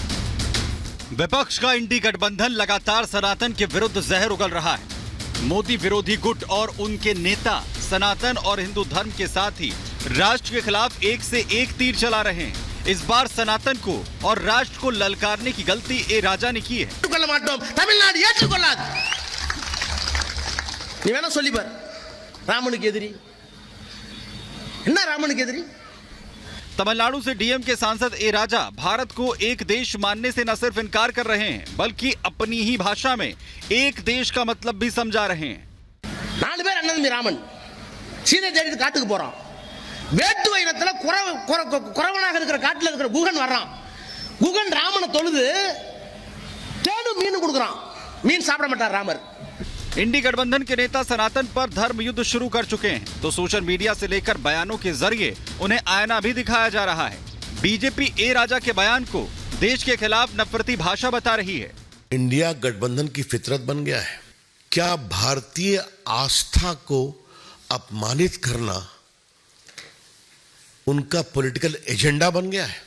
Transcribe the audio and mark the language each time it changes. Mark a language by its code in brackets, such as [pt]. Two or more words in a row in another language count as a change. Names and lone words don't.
[hi] विपक्ष का इंडी गठबंधन लगातार सनातन के विरुद्ध जहर उगल रहा है। मोदी विरोधी गुट और उनके नेता सनातन और हिंदू धर्म के साथ ही राष्ट्र के खिलाफ एक से एक तीर चला रहे हैं। इस बार सनातन को और राष्ट्र को ललकारने की गलती ए राजा ने की है। [ta] तमिलनाडु ஏற்றுக்கொள்ளாது நீ வேணா சொல்லி பார் ராமனுக்கு எதிரி என்ன ராமனுக்கு எதிரி [hi] तमिलनाडु से डीएम के सांसद ए राजा भारत को एक देश मानने से न सिर्फ इनकार कर रहे हैं बल्कि अपनी ही भाषा में एक देश का मतलब भी समझा रहे हैं। [ta] 4 பேர் அண்ணன் தம்பி ராமன் சீதை தேடிட்டு காட்டுக்கு போறான்। வேட்டுவ இனத்துல குறவனாக இருக்கிற காட்டுல இருக்கிற குகன் வர்றான்। குகன் ராமனை தொழுது தேடு மீன் கொடுக்குறான்। மீன் சாப்பிட மாட்டார் ராமர்। [hi] इंडी गठबंधन के नेता सनातन पर धर्म युद्ध शुरू कर चुके हैं तो सोशल मीडिया से लेकर बयानों के जरिए उन्हें आईना भी दिखाया जा रहा है। बीजेपी ए राजा के बयान को देश के खिलाफ नफरती भाषा बता रही है। इंडिया गठबंधन की फितरत बन गया है। क्या भारतीय आस्था को अपमानित करना उनका [en] political agenda [hi] बन गया है?